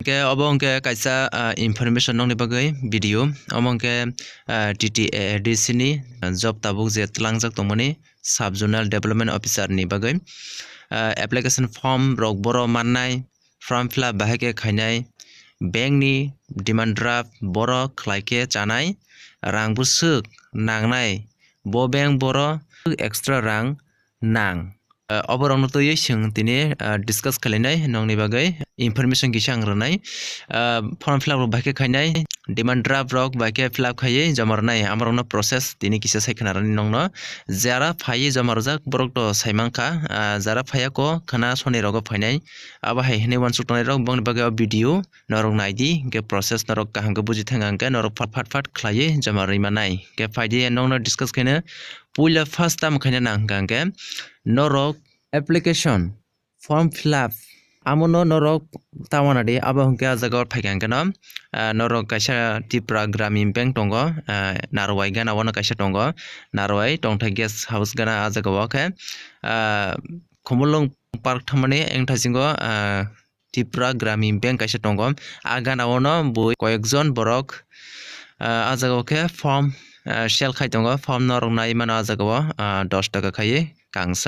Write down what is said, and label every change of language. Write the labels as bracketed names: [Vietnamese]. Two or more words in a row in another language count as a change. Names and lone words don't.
[Kok Borok] ke obong ke kaisa information nong ni bagai video among ke TTADC ni job tabuk je tlangjak tongmani [English] sub zonal development officer [Kok Borok] ni bagai [English] application form [Kok Borok] rok boro mannai [English] form fill up [Kok Borok] bahai ke khainai bank ni [English] demand draft [Kok Borok] boro khlaike chanai rang busuk nangnai bo bank boro extra rang nang oborong no toye sing tini discuss khalinai nongni bagai information kisang ranai [English] form fill up [Kok Borok] rok bahai khainai demand draft rok bahai [English] fill up [Kok Borok] khaiye jamarnai amarong no process tini kisa saikhanarani nongno jara phaiye jamarjak borok to saimangkha jara phaya ko khana soni rogo phainai aba hai hene wan suktonai rok bongni bagai video norok naidi ke process norok kaham ke buji thangangke norok fat khlaiye jamarui manai ke phaidi nongno discuss khaina puila [English] first time [Kok Borok] khaina nangkangke norok [English] application form fill up [Kok Borok] amono norok tawanadi abo hungke ajaga phaikangkeno norok kaisa Tripura Gramin Bank tongo narwai gana wano kaisa tongo narwai tongthai [English] guest house [Kok Borok] gana ajaga wakhe khumulung park thamani engthasingo Tripura Gramin Bank kaisa tongo agana wano boi koyekjon borok ajaga wakhe [English] form sell [Kok Borok] khai tongo form norok nai mano ajaga 10 taka khaiye kangsa